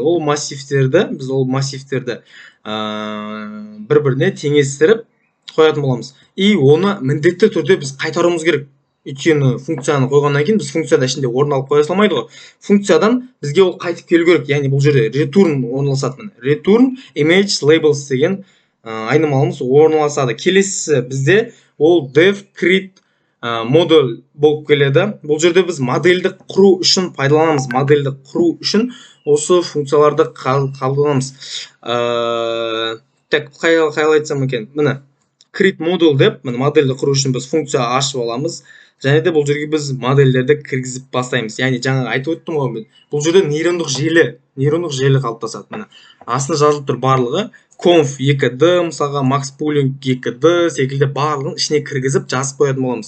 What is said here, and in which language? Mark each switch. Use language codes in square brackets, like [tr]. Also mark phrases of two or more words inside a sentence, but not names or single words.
[kk] Ол массивтерді бір-біріне теңестіріп қоятын боламыз. И оны міндетті түрде біз қайтаруымыз керек. Өйткені функцияны қойғаннан кейін біз функцияда ішінде орын алып қоя салмайды ғой. Функциядан бізге ол қайтып келу керек. Яғни бұл жерде return орналасады. [en] Return image labels [kk] деген айнымалымыз орналасады. Келесі бізде ол [en] dev create [kk] модуль болып келеді. Бұл жерде біз модельді құру үшін пайдаланамыз. Модельді құру үшін осы функцияларды қабылданамыз. Так, қалай айтсам екен? Міне [en] create model [kk] деп, модельді құру үшін біз функция ашып аламыз. Және де бұл жерге біз модельдерді кіргізіп бастаймыз. Яғни жаңа айтып өттім ғой, бұл жерде нейрондық желі қалыптасады. Міне астында жазылып тұр барлығы. [en] Conf 2D, [kk] мысалға [en] max pooling 2D [kk] секілді барлығын ішіне кіргізіп жазып қоятын боламыз.